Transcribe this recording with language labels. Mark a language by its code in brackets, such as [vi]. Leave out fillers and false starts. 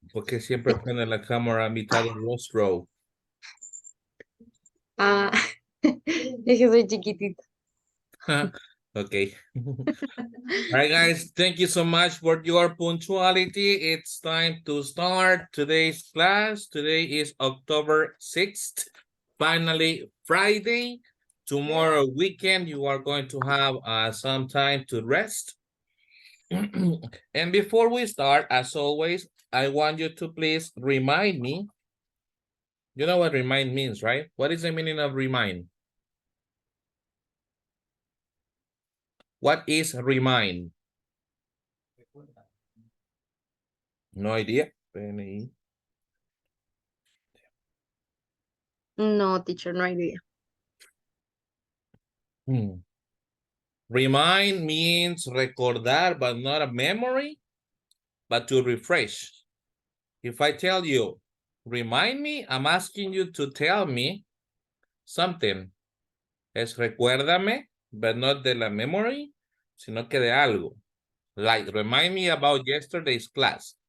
[es] ¿Por qué siempre pone la cámara a mitad del rostro? Ah, es que soy chiquitita. [en] Okay. All right, guys. Thank you so much for your punctuality. It's time to start today's class. Today is October 6th. Finally, Friday. Tomorrow weekend, you are going to have some time to rest. And before we start, as always, I want you to please remind me. You know what remind means, right? What is the meaning of remind? What is remind? No idea. No, teacher, no idea. Remind means recordar, but not a memory, but to refresh. If I tell you, remind me, I'm asking you to tell me something. [es] Es recuérdame, [en] but not [es] de la memory, sino que de algo. [en] Like, remind me about yesterday's class.